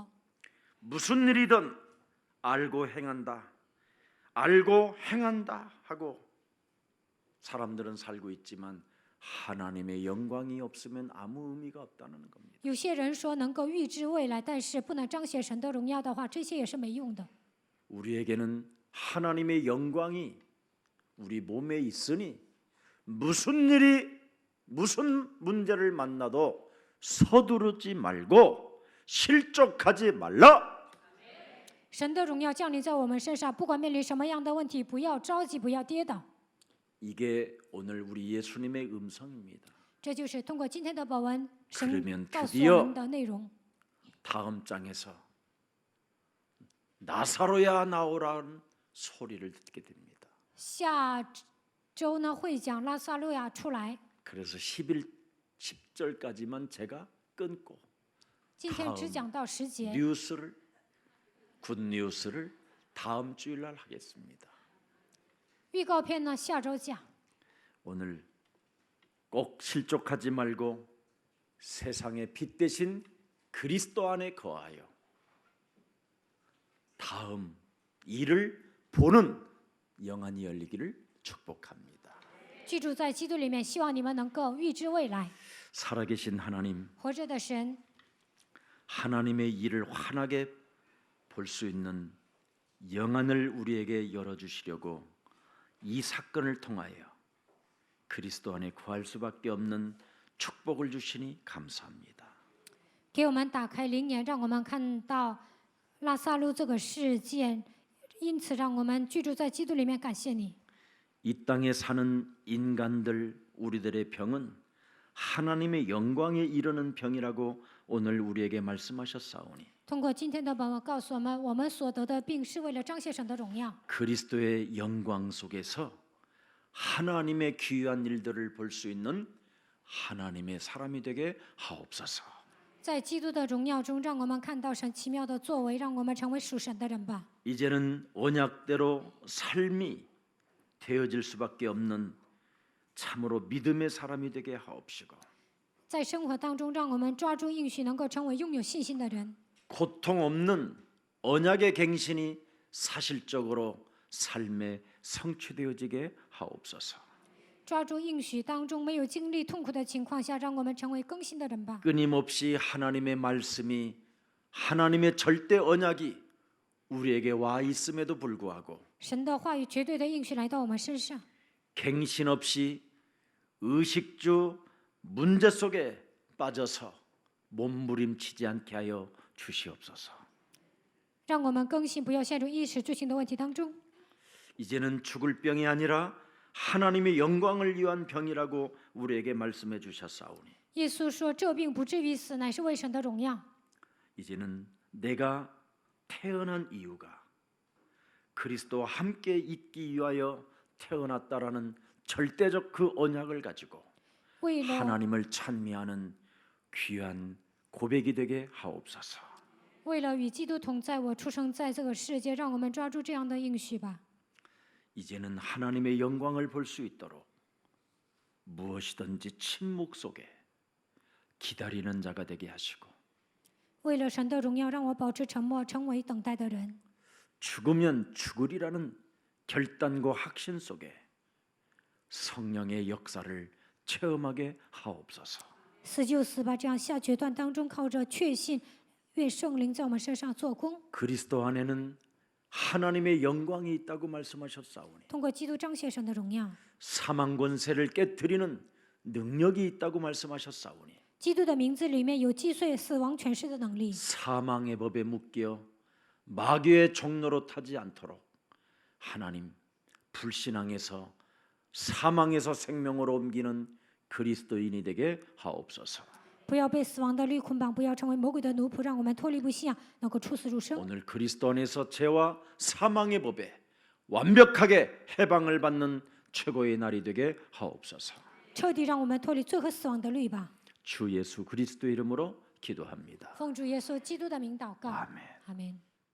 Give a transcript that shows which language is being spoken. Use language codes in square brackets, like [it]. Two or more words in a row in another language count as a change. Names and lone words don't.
[ko] 무슨 일이든 알고 행한다 하고 사람들은 살고 있지만 하나님의 영광이 없으면 아무 의미가 없다는 겁니다. [zh] 有些人说能够预知未来，但是不能彰显神的荣耀的话，这些也是没用的。 [ko] 우리에게는 하나님의 영광이 우리 몸에 있으니 무슨 문제를 만나도 서두르지 말고 실족하지 말라. [zh] 神的荣耀降临在我们身上，不管面临什么样的问题，不要着急，不要跌倒。 [ko] 이게 오늘 우리 예수님의 음성입니다. [zh] 这就是通过今天的本文， [ko] 그러면 [zh] 神告诉 [ko] 드디어 [zh] 我们的内容。 [ko] 다음 장에서 나사로야 나오라는 소리를 듣게 됩니다. [zh] 下周呢会讲拉萨路亚出来。 [ko] 그래서 10절까지만 제가 끊고 [zh] 今天只讲到10节， [ko] 뉴스를 굿뉴스를 다음 주일날 하겠습니다. [zh] 预告片呢下周讲。 [ko] 오늘 꼭 실족하지 말고 세상의 빛 대신 그리스도 안에 거하여 다음 일을 보는 영안이 열리기를 축복합니다. [zh] 居住在基督里面，希望你们能够预知未来。 [ko] 살아계신 하나님, [zh] 活着的神， [ko] 하나님의 일을 환하게 볼 수 있는 영안을 우리에게 열어주시려고 이 사건을 통하여 그리스도 안에 거할 수밖에 없는 축복을 주시니 감사합니다. [zh] 给我们打开灵眼，让我们看到拉萨路这个事件，因此让我们居住在基督里面。感谢你。 [ko] 이 땅에 사는 인간들 우리들의 병은 하나님의 영광에 이르는 병이라고 오늘 우리에게 말씀하셨사오니 [zh] 通过今天的本文告诉我们，我们所得的病是为了彰显神的荣耀。 [ko] 그리스도의 영광 속에서 하나님의 귀한 일들을 볼 수 있는 하나님의 사람이 되게 하옵소서. [zh] 在基督的荣耀中，让我们看到神奇妙的作为，让我们成为属神的人吧。 [ko] 이제는 언약대로 삶이 되어질 수밖에 없는 참으로 믿음의 사람이 되게 하옵시고 [zh] 在生活当中，让我们抓住应许，能够成为拥有信心的人。 [ko] 고통 없는 언약의 갱신이 사실적으로 삶에 성취되어지게 하옵소서. [zh] 抓住应许当中没有经历痛苦的情况下，让我们成为更新的人吧。 [ko] 끊임없이 하나님의 말씀이 하나님의 절대 언약이 우리에게 와 있음에도 불구하고 [zh] 神的话语绝对的应许来到我们身上， [ko] 갱신 없이 의식주 문제 속에 빠져서 몸부림치지 않게 하여 주시옵소서. [zh] 让我们更新，不要陷入意识罪行的问题当中。 [ko] 이제는 죽을 병이 아니라 하나님의 영광을 위한 병이라고 우리에게 말씀해 주셨사오니 [zh] 耶稣说：“这病不至于死，乃是为神的荣耀。 [ko] 이제는 내가 태어난 이유가 그리스도와 함께 있기 위하여 태어났다라는 절대적 그 언약을 가지고 [zh] 为了 [ko] 하나님을 찬미하는 귀한 고백이 되게 하옵소서. [zh] 为了与基督同在，我出生在这个世界，让我们抓住这样的应许吧。 [ko] 이제는 하나님의 영광을 볼 수 있도록 무엇이든지 침묵 속에 기다리는 자가 되게 하시고 [zh] 为了神的荣耀，让我保持沉默，成为等待的人。 [ko] 죽으면 죽으리라는 결단과 확신 속에 성령의 역사를 체험하게 하옵소서. [zh] 死就死吧，这样下决断当中，靠着确信，愿圣灵在我们身上做工， [ko] 그리스도 안에는 하나님의 영광이 있다고 말씀하셨사오니 [zh] 通过基督彰显神的荣耀。 [ko] 사망 권세를 깨뜨리는 능력이 있다고 말씀하셨사오니 [zh] 基督的名字里面有击碎死亡权势的能力， [ko] 사망의 법에 묶여 마귀의 종로로 타지 않도록 하나님 불신앙에서 사망에서 생명으로 옮기는 그리스도인이 되게 하옵소서. [zh] 不要被死亡的律捆绑，不要成为魔鬼的奴仆，让我们脱离不信仰，能够出死入生。 [ko] 오늘 그리스도 안에서 죄와 사망의 법에 완벽하게 해방을 받는 최고의 날이 되게 하옵소서. [zh] 彻底让我们脱离罪和死亡的律吧。 [ko] 주 예수 그리스도 이름으로 기도합니다. [zh] 奉主耶稣基督的名祷告， [ko] 아멘. [zh] 阿门。